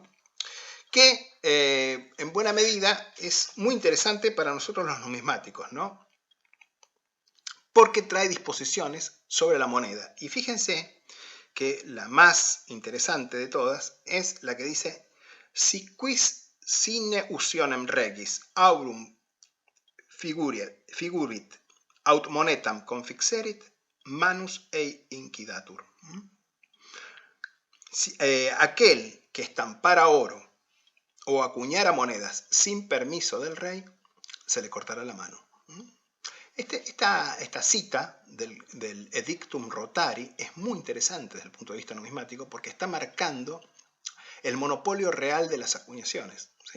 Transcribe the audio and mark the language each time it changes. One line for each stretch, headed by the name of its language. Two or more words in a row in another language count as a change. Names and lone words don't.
Spanish: Que en buena medida es muy interesante para nosotros los numismáticos, ¿no? Porque trae disposiciones sobre la moneda. Y fíjense que la más interesante de todas es la que dice:
Latin: si quis sine usionem regis aurum figurit aut monetam confixerit, manus ei incidatur.
Spanish: Aquel que estampara oro o acuñara monedas sin permiso del rey, se le cortará la mano. Esta cita del Edictum Rotari es muy interesante desde el punto de vista numismático, porque está marcando el monopolio real de las acuñaciones, ¿sí?